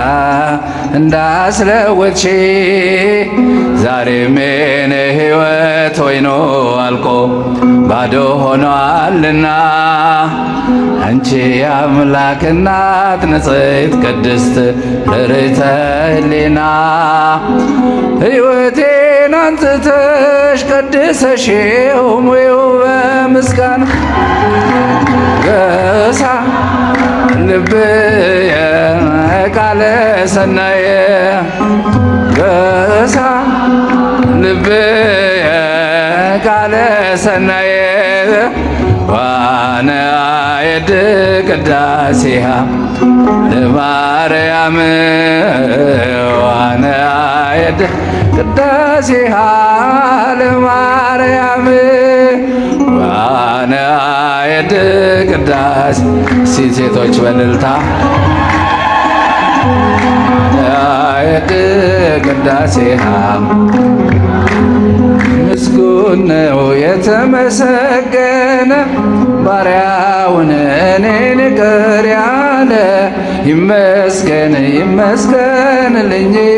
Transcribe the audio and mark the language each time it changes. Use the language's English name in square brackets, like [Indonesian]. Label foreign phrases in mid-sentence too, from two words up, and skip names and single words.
[Amharic] እንዳስለወጥሽ ዛሬም የኔ ሕይወት ወይኑ አልቆ ባዶ ሆኗልና አንቺ የአምላክ እናት ንጽሕት ቅድስት ርኅርኅተ ሕሊና ሕይወቴ ልቤን አንጽተሽ ቀድሰሽው ሙዩ በምስጋና [Geez] ገሳ ልብየ ቃለ ሰናየ ገሳ ልብየ ቃለ ሰናየ ዋነ አየድ ቅዳሴሃ ለማርያም ዋነ አየድ ቅዳሴሃ ለማርያም ዋነ አየድ ቅዳሴ [Amharic] ሴቶች በእልልታ [Geez] አየድ ቅዳሴሃ [Amharic] ምስጉን ነው የተመሰገነ ባሪያውን እኔን ይቅር ያለ ይመስገን ይመስገንልኝ